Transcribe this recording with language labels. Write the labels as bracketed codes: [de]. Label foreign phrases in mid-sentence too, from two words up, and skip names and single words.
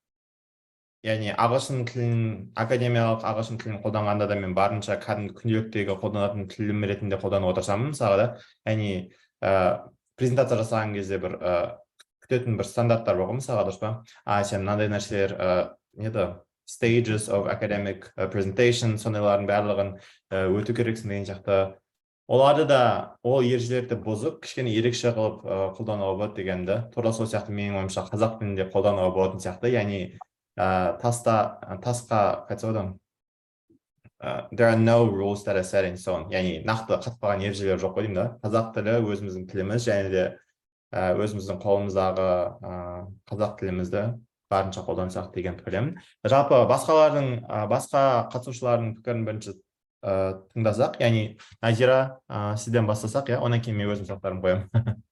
[kk] Сондықтан да яғни ағылшын тілін, академиялық ағылшын тілін қолданғанда да мен барынша кәдімгі күнделіктегі қолданатын тілім ретінде қолданып отырсам, мысалға да, яғни презентация жасаған кезде бір күтетін бір стандарттар бар ғой, мысалға, дұрыс па? Сен мынандай нәрселер, не еді, [en] stages of academic presentation, [kk] сондайлардың барлығын өту керексің деген сияқты. Оларды да, ол ережелерді бұзып, кішкене ерекше қылып қолдануға болады дегенді. Тура сол сияқты менің ойымша қазақ тілінде қолдануға болатын сияқты. Яғни тасқа қайтсаудам, [en] there are no rules that are set in stone. [kk] Яғни нақты қатпаған ережелер жоқ қой деймін да. Қазақ тілі өзіміздің тіліміз, және де өзіміздің қолымыздағы қазақ тілімізді барынша қолдансақ деген пікірім. Жалпы басқа қатысушылардың пікірін бірінші тыңдасақ, яғни Назира, сізден бастасақ, одан кейін мен өзім сұрақтарымды қоямын.